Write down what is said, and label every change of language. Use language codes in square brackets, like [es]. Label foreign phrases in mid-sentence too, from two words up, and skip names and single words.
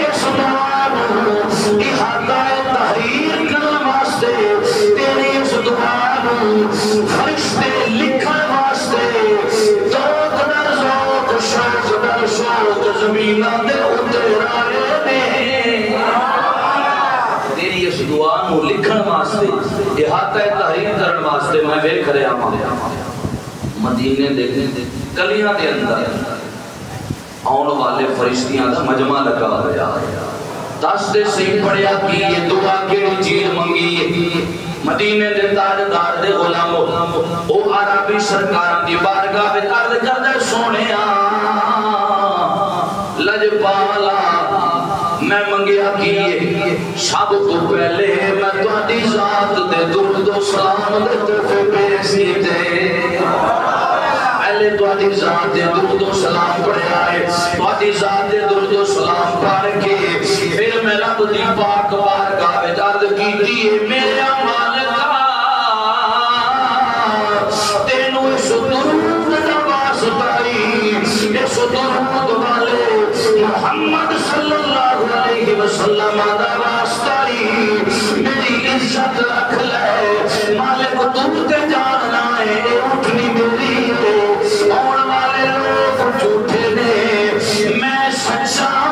[pa] اس دعا نو احاطہ تحریر کرن واسطے تیری اس دعا نو فرشتے لکھن واسطے ذوق در ذوق شوق در شوق زمیناں دے اتر آئے نے تیری اس دعا نو لکھن واسطے احاطہ تحریر کرن واسطے میں ویکھ رہا ہاں مدینے دے گلیاں دے اندر آن والے فرشتیاں دا مجمع لگا ہوا دس دے صحیح پڑھیا کی یہ دعا کیڑی چیز منگی مدینے دے تاجدار دے غلاموں او عربی سرکاراں دی بارگاہ وچ عرض کردے سونیا لجپالا میں منگیا کیے سب تو پہلے میں تہاڈی ذات دے درود و سلام دے تحفے پیش کیتے پہلے تہاڈی ذات دے درود و سلام پڑھیا ہے تہاڈی ذات دے درود و سلام پڑھ کے پھر میں رب دی پاک بارگاہ وچ عرض کیتی ہے میرے مالکا تینو اس درود دا واسطہ اس درود والے محمد [ar] صلی اللہ علیہ وسلم [pa] دا واسطہ میری عزت رکھ لے مالک تو تے جاننا ہے اٹھنی میری ہے آن والے لوگ جھوٹے نے میں سچا